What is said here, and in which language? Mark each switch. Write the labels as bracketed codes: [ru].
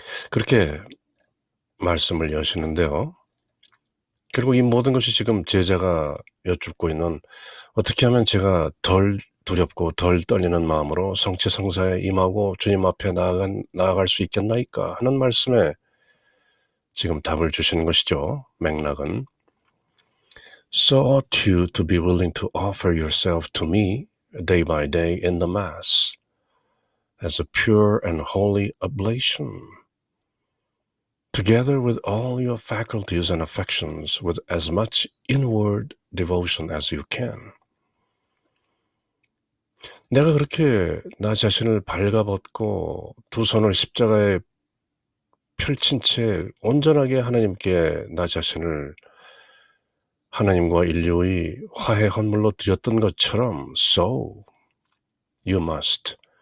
[ko] 그렇게 말씀을 여시는데요. 그리고 이 모든 것이 지금 제자가 여쭙고 있는 어떻게 하면 제가 덜 두렵고 덜 떨리는 마음으로 성취성사에 임하고 주님 앞에 나아갈 수 있겠나이까 하는 말씀에 지금 답을 주시는 것이죠. 맥락은 [en] So ought you to be willing to offer yourself to me day by day in the Mass as a pure and holy oblation, together with all your faculties and affections with as much inward devotion as you can. [ko] 내가 그렇게 나 자신을 발가벗고 두 손을 십자가에 펼친 채 온전하게 하나님께 나 자신을 하나님과 인류의 화해 헌물로 드렸던 것처럼 [en] So you must.